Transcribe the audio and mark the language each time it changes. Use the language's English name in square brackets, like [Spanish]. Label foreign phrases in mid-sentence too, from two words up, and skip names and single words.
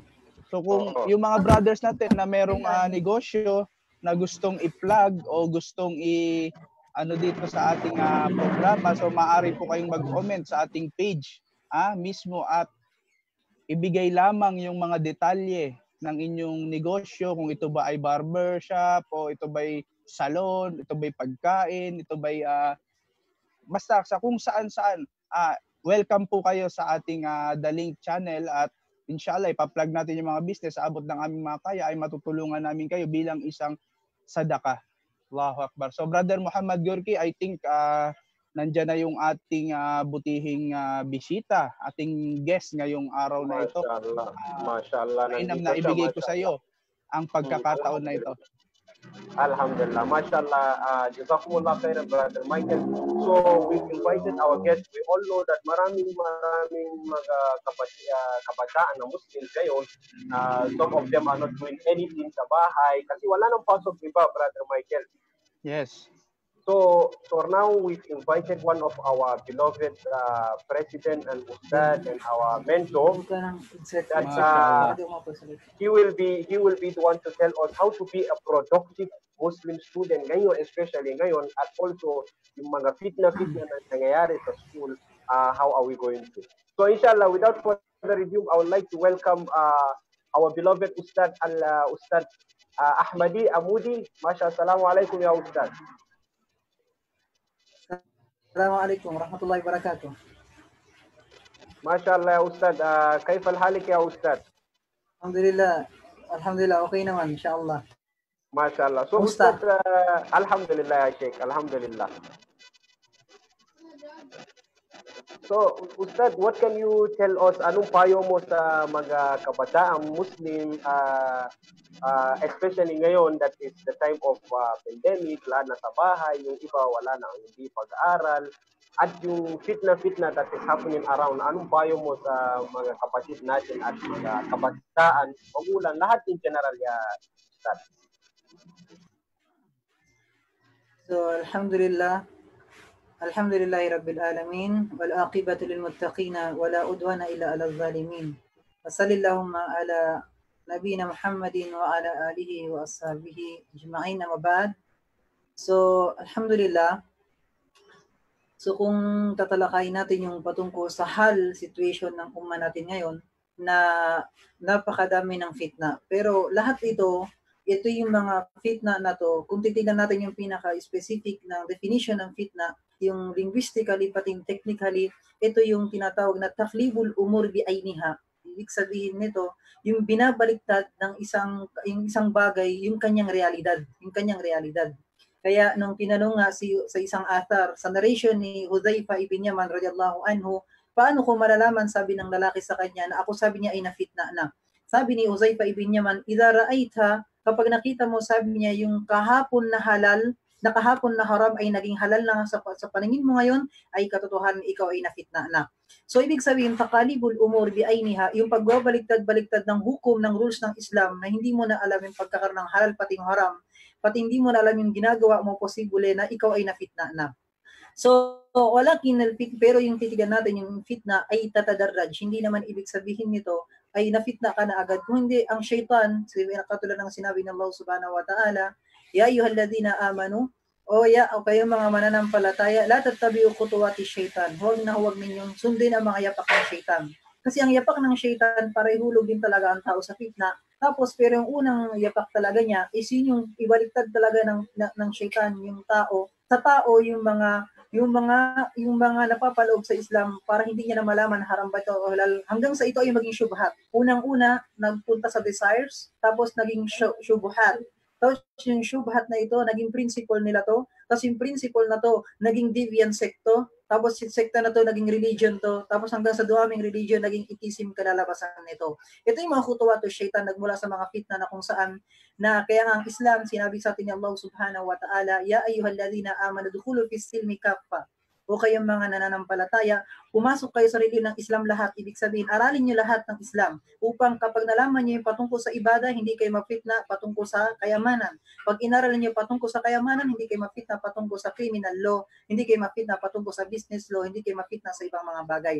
[Filipino] So kung yung mga brothers natin na merong negosyo na gustong i-plug o gustong dito sa ating programa, so maaari po kayong mag-comment sa ating page mismo at ibigay lamang yung mga detalye ng inyong negosyo, kung ito ba ay [English] barber shop [Filipino] o ito ba ay salon, ito ba ay pagkain, ito ba ay basta sa kung saan-saan. Welcome po kayo sa ating The Link channel at inshallah, ipa-plug natin yung mga business sa abot ng aming mga kaya ay matutulungan namin kayo bilang isang sadaka. [Arabic] الله أكبر. [Filipino] So Brother Muhammad Gurki, [English] I think [Filipino] nandyan na yung ating butihing bisita, ating guest ngayong araw na ito. [Arabic] Mashallah. [Filipino] Mainam na ibigay ko sa iyo ang pagkakataon na ito. [Arabic] الحمد لله ما شاء الله جزاكم الله خيرا, Brother Michael. [English] So, we've invited our guests. We all know that [Filipino] maraming mga kabataan na Muslims ngayon. [English] Some of them are not doing anything [Filipino] sa bahay kasi wala nang pasok, diba, [English] Brother Michael? Yes. So now we've invited one of our beloved president and ustad and our mentor. That he will be the one to tell us how to be a productive Muslim student ngayon, especially ngayon, at also [Filipino] yung mga fitna na nangyayari sa [English] school. How are we going to? So inshallah, without further ado, I would like to welcome our beloved ustad Ustad Ahmadi Amudi. [Arabic] ما شاء السلام عليكم يا أستاذ. السلام عليكم ورحمة الله وبركاته. ما شاء الله يا أستاذ كيف الحال يا أستاذ? الحمد لله الحمد لله, [Filipino] okay naman, insyaAllah. [Arabic] MashaAllah. So, [Filipino] Kumusta? Ustad, [Arabic] الحمد لله شيخ الحمد لله. [English] So, Ustad, what can you tell us? [Filipino] Anong payo mo sa mga kabataang Muslim, especially ngayon [English] that is the time of pandemic, [Filipino] lahat nasa bahay, yung iba wala na, hindi pag-aaral, at yung fitna [English] that is happening around. [Filipino] Anong payo mo sa mga kapatid natin at mga kabataan, magulang, lahat [English] in general, [Filipino] ya Ustad? [Arabic] الحمد لله رب العالمين والعاقبة للمتقين ولا عدوان إلا على الظالمين. وصلى اللهم على نبينا محمد وعلى آله وأصحابه أجمعين أما بعد. So, Alhamdulillah. [Filipino] So, kung tatalakayin natin yung patungkol sa situation ng umma natin ngayon, na napakadami ng fitna. Pero lahat ito yung mga fitna na to, kung titignan natin yung pinaka-specific na definition ng fitna, yung linguistically pati technically, ito yung tinatawag na [Arabic] تقليب الأمور بأعيانها. [Filipino] Ibig sabihin nito, yung binabaliktad ng isang bagay, yung kanyang realidad. Kaya nung tinanong nga sa isang athar, sa narration ni Hudhayfa ibn Yaman [Arabic] رضي الله عنه, [Filipino] paano ko malalaman, sabi ng lalaki sa kanya, na ako, sabi niya, ay nafitna na. Sabi ni Hudhayfa ibn Yaman, [Arabic] إذا رأيت, [Filipino] kapag nakita mo, sabi niya, yung kahapon na halal, na kahapon na haram ay naging halal na sa paningin mo ngayon, ay katotohanan ikaw ay nafitna na. So, ibig sabihin, [Arabic] تقليب الأمور بأعيانها, [Filipino] yung pagbabaliktad-baliktad ng hukom, ng rules ng Islam, na hindi mo na alam yung pagkakaroon ng halal pating haram, pati hindi mo na alam yung ginagawa mo, posible na ikaw ay nafitna na. So, pero yung titigan natin, yung fitna ay tatadarraj. Hindi naman ibig sabihin nito ay nafitna ka na agad. Kung hindi, ang shaitan, katulad ng sinabi ng Allah [Arabic] سبحانه وتعالى يا أيها الذين آمنوا, [Filipino] o kayong mga mananampalataya, [Arabic] لا تتبعوا خطوات الشيطان. [Filipino] Huwag ninyong sundin ang mga yapak ng shaitan. Kasi ang yapak ng shaitan, parehulog din talaga ang tao sa fitna. Tapos, pero yung unang yapak talaga niya is yun yung ibaliktad talaga ng shaitan, yung tao. Sa tao, yung mga napapaloob sa Islam para hindi niya na malaman haram ba ito o halal, hanggang sa ito ay maging syubhat. Unang-una, nagpunta sa desires, tapos naging syubhat. Tapos yung syubhat na ito, naging principle nila to. Tapos yung principle na to, naging [English] deviant secto. [Filipino] Tapos yung sekta na to, naging religion to. Tapos hanggang sa duaming religion, naging itism kalalabasan nito. Ito yung mga [Arabic] خطوات الشيطان, [Filipino] nagmula sa mga fitna na kung saan, na kaya nga ang Islam, sinabi sa atin ni Allah [Arabic] سبحانه وتعالى يا أيها الذين آمنوا ادخلوا في السلم كافة. [Filipino] O kayong mga nananampalataya, pumasok kayo sa relihiyon ng Islam lahat. Ibig sabihin, aralin nyo lahat ng Islam upang kapag nalaman nyo yung patungkol sa ibada, hindi kayo mafitna patungkol sa kayamanan. Pag inaralan nyo patungkol sa kayamanan, hindi kayo mafitna patungkol sa [English] criminal law, [Filipino] hindi kayo mafitna patungkol sa [English] business law, [Filipino] hindi kayo mafitna sa ibang mga bagay.